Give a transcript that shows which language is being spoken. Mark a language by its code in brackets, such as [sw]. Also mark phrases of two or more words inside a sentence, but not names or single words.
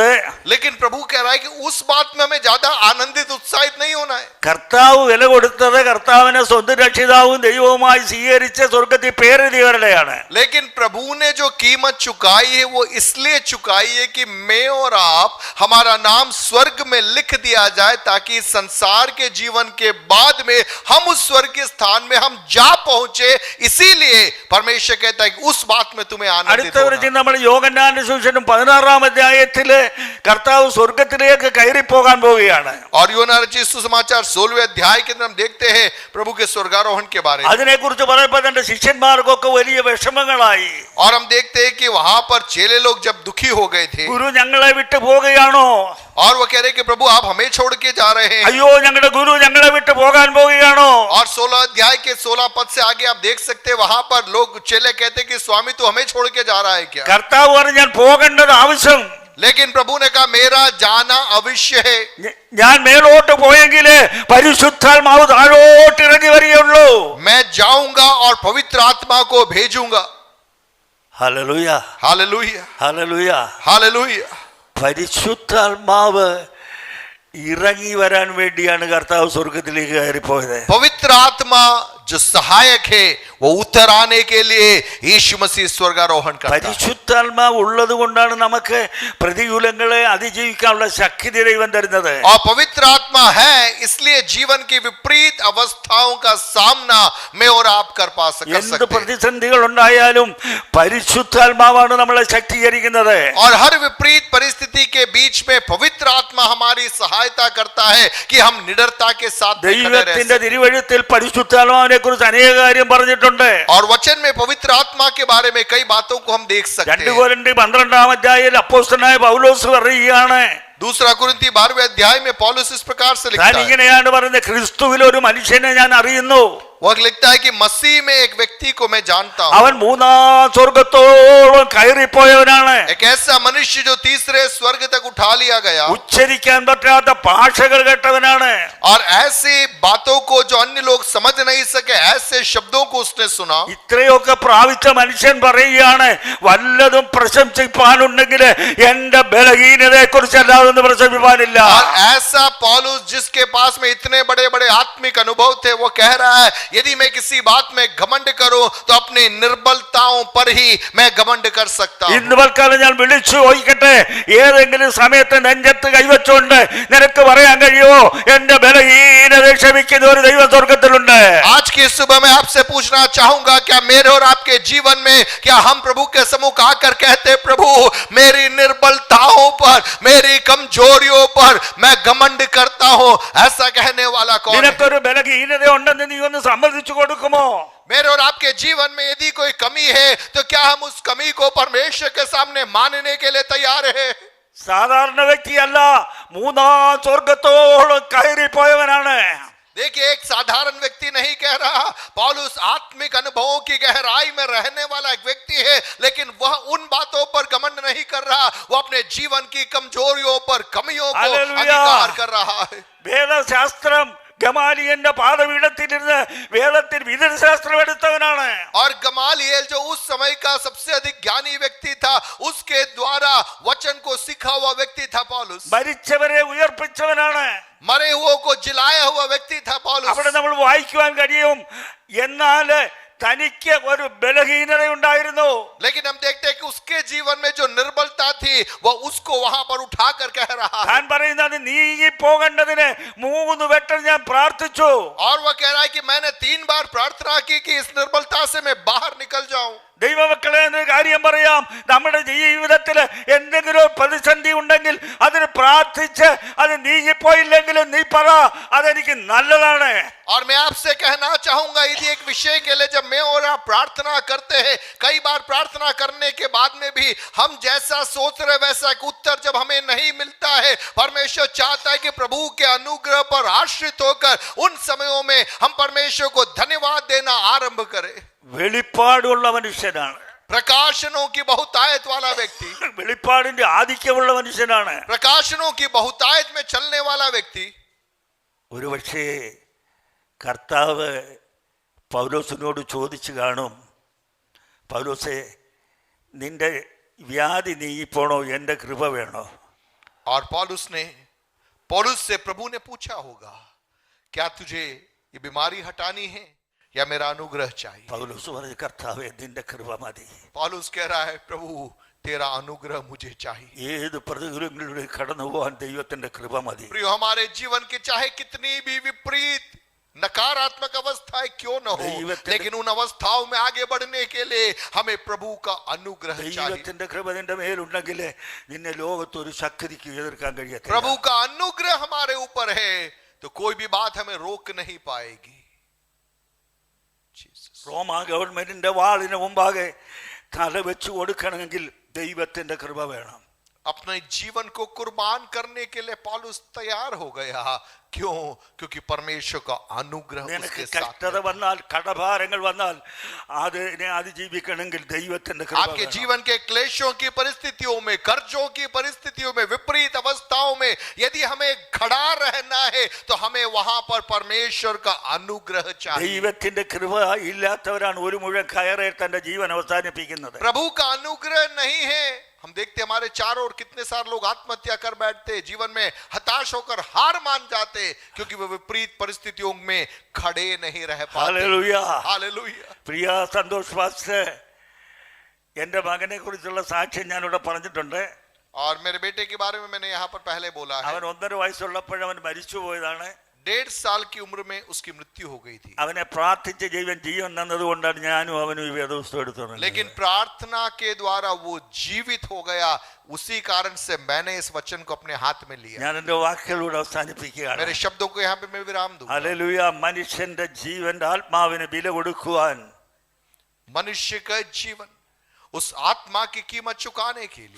[hi] लेकिन प्रभु कह रहा है कि उस बात में हमें ज्यादा आनंदित उत्साहित नहीं होना है. [ml] കർത്താവ് വില കൊടുത്തത് കർത്താവിനെ സ്വന്തം രക്ഷിതാവും ദൈവവുമായി സ്വീകരിച്ച സ്വർഗത്തിൽ പേരെഴുതിയവരുടെയാണ്. [hi] लेकिन प्रभु ने जो कीमत चुकाई है वो इसलिए चुकाई है कि मैं और आप हमारा नाम स्वर्ग में लिख दिया जाए, ताकि संसार के जीवन के बाद में हम उस स्वर्ग के स्थान में हम जा पहुंचे. इसीलिए परमेश्वर कहता है कि उस बात में तुम्हें आनंदित [ml] അടുത്ത [hi] होना. [ml] വൃത്തി നമ്മൾ യോഹന്നാന്റെ സുവിശേഷം 16-ാം അധ്യായത്തില് കർത്താവ് സ്വർഗത്തിലേക്ക് കയറി പോകാൻ പോവുകയാണ്. [hi] और यूहन्ना रचित सुसमाचार 16वें अध्याय के अंदर हम देखते हैं प्रभु के स्वर्गारोहण के बारे में. [ml] അതിനെക്കുറിച്ച് പറയുമ്പോൾ തന്റെ ശിഷ്യന്മാർക്കൊക്കെ വലിയ വിഷമങ്ങളായി. [hi] और हम देखते हैं कि वहां पर चेले लोग जब दुखी हो गए थे [ml] ഗുരു ഞങ്ങളെ വിട്ടു പോവുകയാണോ? [hi] और वो कह रहे कि प्रभु आप हमें छोड़ के जा रहे हैं. [ml] അയ്യോ ഞങ്ങളുടെ ഗുരു ഞങ്ങളെ വിട്ടു പോകാൻ പോവുകയാണോ? [hi] और 16 अध्याय के 16 पद से आगे आप देख सकते हैं वहां पर लोग चेले कहते कि स्वामी तू हमें छोड़ के जा रहा है क्या. [ml] കർത്താവ് പറഞ്ഞു ഞാൻ പോകേണ്ടത് ആവശ്യം. [hi] लेकिन प्रभु ने कहा मेरा जाना अवश्य है. [ml] ഞാൻ മേലോട്ട് പോയെങ്കില് പരിശുദ്ധാത്മാവ് താഴോട്ട് ഇറങ്ങി വരികയുള്ളൂ. [hi] मैं जाऊंगा और पवित्र आत्मा को भेजूंगा. [ml] ഹല്ലേലൂയ, [hi] हालेलुया, [ml] ഹല്ലേലൂയ. [hi] हालेलुया. [ml] പരിശുദ്ധാത്മാവ് ഇറങ്ങി വരാൻ വേണ്ടിയാണ് കർത്താവ് സ്വർഗത്തിലേക്ക് കയറിപ്പോയത്. [hi] पवित्र आत्मा जो सहायक है वो उतर आने के लिए यीशु मसीह स्वर्गारोहण करता है. [ml] പരിശുദ്ധാത്മാവ് ഉള്ളത് കൊണ്ടാണ് നമുക്ക് പ്രതികൂലങ്ങളെ അതിജീവിക്കാനുള്ള ശക്തി ദൈവം തരുന്നത്. [hi] और पवित्र आत्मा है इसलिए जीवन की विपरीत अवस्थाओं का सामना मैं और आप कर [ml] എന്ത് [hi] सकते हैं. [ml] പ്രതിസന്ധികൾ ഉണ്ടായാലും പരിശുദ്ധാത്മാവാണ് നമ്മളെ ശക്തീകരിക്കുന്നത്. [hi] और हर विपरीत परिस्थिति के बीच में पवित्र आत्मा हमारी सहायता करता है कि हम निडरता के साथ खड़े रह [ml] ദൈവത്തിന്റെ [hi] सकें. [ml] തിരുവഴുത്തിൽ പരിശുദ്ധാത്മാവിനെ കുറിച്ച് അനേക കാര്യം പറഞ്ഞിട്ടുണ്ട്. [hi] और वचन में पवित्र आत्मा के बारे में कई बातों को हम देख सकते [ml] 2 [hi] हैं. [ml] കൊരിന്ത്യർ 12-ാം അധ്യായത്തിൽ അപ്പോസ്തലനായ പൗലോസ് പറയുകയാണ്, [hi] दूसरा कुरिन्थी 12वें अध्याय में पौलुस इस प्रकार से [ml] താൻ [hi] लिखता है. [ml] ഇങ്ങനെയാണ് പറയുന്നത്, ക്രിസ്തുവിൽ ഒരു മനുഷ്യനെ ഞാൻ അറിയുന്നു, [hi] वह लिखता है कि मसीह में एक व्यक्ति को मैं जानता हूं. [ml] അവൻ 3-ാം സ്വർഗത്തോളം കയറിപ്പോയവനാണ്. [hi] एक ऐसा मनुष्य जो तीसरे स्वर्ग तक उठा लिया गया [ml] ഉച്ചരിക്കാൻ പറ്റാത്ത ഭാഷകൾ കേട്ടവനാണ്. [hi] और ऐसी बातों को जो अन्य लोग समझ नहीं सके ऐसे शब्दों को उसने सुना. [ml] ഇത്രയൊക്കെ പ്രാപിച്ച മനുഷ്യൻ പറയുകയാണ്, വല്ലതും പ്രശംസിപ്പാനുണ്ടെങ്കിൽ എന്റെ ബലഹീനതയെ കുറിച്ച് അല്ലാതെ ഒന്നും പ്രശംസിപ്പാനില്ല. [hi] और ऐसा पौलुस जिसके पास में इतने बड़े बड़े आत्मिक अनुभव थे वो कह रहा है यदि मैं किसी बात में घमंड करूं तो अपनी निर्बलताओं पर ही मैं घमंड कर सकता हूं. [ml] ഇന്ന് തൽക്കാലം ഞാൻ വിളിച്ചു ചോദിക്കട്ടെ, ഏതെങ്കിലും സമയത്ത് നെഞ്ചത്ത് കൈവച്ചുകൊണ്ട് നിനക്ക് പറയാൻ കഴിയുമോ എന്റെ ബലഹീനത ക്ഷമിക്കുന്ന ഒരു ദൈവ സ്വർഗത്തിലുണ്ട്? [hi] आज की सुबह मैं आपसे पूछना चाहूंगा क्या मेरे और आपके जीवन में क्या हम प्रभु के सम्मुख आकर कहते प्रभु मेरी निर्बलताओं पर मेरी कमजोरियों पर मैं घमंड करता हूं, ऐसा कहने वाला कौन है? [ml] നിനക്കൊരു ബലഹീനത ഉണ്ടെന്ന് നീ ഒന്ന് സമ്മതിച്ചു കൊടുക്കുമോ? [hi] मेरे और आपके जीवन में यदि कोई कमी है तो क्या हम उस कमी को परमेश्वर के सामने मानने के लिए तैयार है? [ml] സാധാരണ വ്യക്തിയല്ല, 3-ാം സ്വർഗത്തോളം കയറിപ്പോയവനാണ്. [hi] देखिए एक साधारण व्यक्ति नहीं कह रहा, पौलुस आत्मिक अनुभवों की गहराई में रहने वाला एक व्यक्ति है, लेकिन वह उन बातों पर घमंड नहीं कर रहा, वो अपने जीवन की कमजोरियों पर कमियों को हालेलुया। अंगीकार कर रहा है. [ml] വേദശാസ്ത്രം ഗമാലിയന്റെ പാദപീഠത്തിലിരുന്ന് വേദത്തിൽ വിധിശാസ്ത്രം എടുത്തവനാണ്. [hi] और गमालिएल जो उस समय का सबसे अधिक ज्ञानी व्यक्ति था उसके द्वारा वचन को सीखा हुआ व्यक्ति था पौलुस. [ml] മരിച്ചവരെ ഉയർപ്പിച്ചവനാണ്. [hi] मरे हुओं को जिलाया हुआ व्यक्ति था पौलुस. [ml] അവിടെ നമ്മൾ വായിക്കുവാൻ കഴിയും, എന്നാൽ തനിക്ക് ഒരു ബലഹീനതയുണ്ടായിരുന്നു. [hi] लेकिन हम देखते हैं कि उसके जीवन में जो निर्बलता थी वह उसको वहां पर उठाकर कह रहा है [ml] താൻ പറയുന്നത് നീങ്ങി പോകേണ്ടതിന് 3 വട്ടം ഞാൻ പ്രാർത്ഥിച്ചു. [hi] और वह कह रहा है कि मैंने 3 बार प्रार्थना की कि इस निर्बलता से मैं बाहर निकल जाऊं. [ml] ദൈവമക്കളെ ഒരു കാര്യം പറയാം, നമ്മുടെ ജീവിതത്തിൽ എന്തെങ്കിലും പ്രതിസന്ധി ഉണ്ടെങ്കിൽ അതിന് പ്രാർത്ഥിച്ച് അത് നീങ്ങിപ്പോയില്ലെങ്കിലും നീ പറ അതെനിക്ക് നല്ലതാണ്. [hi] और मैं आपसे कहना चाहूंगा यदि एक विषय के लिए जब मैं और आप प्रार्थना करते हैं, कई बार प्रार्थना करने के बाद में भी हम जैसा सोच रहे वैसा एक उत्तर जब हमें नहीं मिलता है, परमेश्वर चाहता है कि प्रभु के अनुग्रह पर आश्रित होकर उन समयों में हम परमेश्वर को धन्यवाद देना आरंभ करें. [ml] വെളിപ്പാടുള്ള മനുഷ്യനാണ്, [hi] प्रकाशनों की बहुतायत वाला व्यक्ति, [ml] വെളിപ്പാടിന്റെ ആധിക്യമുള്ള മനുഷ്യനാണ്. [hi] प्रकाशनों की बहुतायत में चलने वाला व्यक्ति. [ml] ഒരുപക്ഷേ കർത്താവ് പൗലോസിനോട് ചോദിച്ചു കാണും, പൗലോസേ നിന്റെ വ്യാധി നീങ്ങിപ്പോണോ, എൻ്റെ കൃപ വേണോ? [hi] और पौलुस से प्रभु ने पूछा होगा, क्या तुझे ये बीमारी हटानी है या मेरा अनुग्रह चाहिए? [ml] പൗലോസ് പറഞ്ഞു, കർത്താവേ നിന്റെ കൃപ മതി. [hi] पौलुस कह रहा है, प्रभु तेरा अनुग्रह मुझे चाहिए. [ml] ഏത് പ്രതികൂലങ്ങളിലൂടെ കടന്നു പോകാൻ ദൈവത്തിന്റെ കൃപ മതി. [hi] प्रिय, हमारे जीवन के चाहे कितनी भी विपरीत नकारात्मक अवस्थाएं क्यों न हो, लेकिन उन अवस्थाओं में आगे बढ़ने के लिए हमें प्रभु का अनुग्रह चाहिए. [ml] ദൈവത്തിന്റെ കൃപ നിന്റെ മേലുണ്ടെങ്കിൽ നിന്നെ ലോകത്തൊരു ശക്തിക്ക് എതിർക്കാൻ കഴിയത്തില്ല. [hi] प्रभु का अनुग्रह हमारे ऊपर है तो कोई भी बात हमें रोक नहीं पाएगी. [ml] റോമ ഗവൺമെന്റിന്റെ വാളിന് മുമ്പാകെ തല വെച്ചു കൊടുക്കണമെങ്കിൽ ദൈവത്തിന്റെ കൃപ വേണം. [hi] अपने जीवन को कुर्बान करने के लिए पौलुस तैयार हो गया. क्यों? क्योंकि परमेश्वर का अनुग्रह [ml] നിനക്ക് [hi] उसके साथ [ml] കഷ്ടത [hi] है. [ml] വന്നാൽ കടഭാരങ്ങൾ വന്നാൽ അതിനെ അതിജീവിക്കണമെങ്കിൽ ദൈവത്തിന്റെ കൃപ [hi] आपके [ml] വേണം. [hi] जीवन के क्लेशों की परिस्थितियों में, कर्जों की परिस्थितियों में, विपरीत अवस्थाओं में यदि हमें खड़ा रहना है तो हमें वहां पर परमेश्वर का अनुग्रह चाहिए. [ml] ദൈവത്തിന്റെ കൃപ ഇല്ലാത്തവരാണ് ഒരു മുഴുവൻ കയറെ തന്റെ ജീവൻ അവസാനിപ്പിക്കുന്നത്. [hi] प्रभु का अनुग्रह नहीं है. हम देखते हमारे चारों ओर कितने सारे लोग आत्महत्या कर बैठते, जीवन में हताश होकर हार मान जाते क्योंकि वे विपरीत परिस्थितियों में खड़े नहीं रह पाते. [ml] ഹല്ലേലൂയ. [hi] हालेलुया. [ml] പ്രിയ സന്തോഷ് പാസ്റ്റർ, എന്റെ മകനെ കുറിച്ചുള്ള സാക്ഷ്യം ഞാനിവിടെ പറഞ്ഞിട്ടുണ്ട്. [hi] और मेरे बेटे के बारे में मैंने यहाँ पर पहले बोला है. [ml] അവൻ 1.5 വയസ്സുള്ളപ്പോൾ അവൻ മരിച്ചു പോയതാണ്. [hi] 1.5 साल की उम्र में उसकी मृत्यु हो गई थी. [ml] അവനെ പ്രാർത്ഥിച്ച് ജീവൻ തന്നതുകൊണ്ടാണ് ഞാനും അവനും ഈ വേദപുസ്തകം എടുത്തത്. [hi] लेकिन प्रार्थना के द्वारा वो जीवित हो गया, उसी कारण से मैंने इस वचन को अपने हाथ में लिया. [ml] ഞാൻ എന്റെ വാക്കുകളോട് അവസാനിപ്പിക്കുകയാണ്. [hi] मेरे शब्दों को यहाँ पे मैं विराम दूं. [ml] ഹല്ലേലൂയ. മനുഷ്യന്റെ ജീവന്റെ ആത്മാവിന് വില കൊടുക്കുവാൻ [hi] मनुष्य का जीवन उस आत्मा की कीमत चुकाने के लिए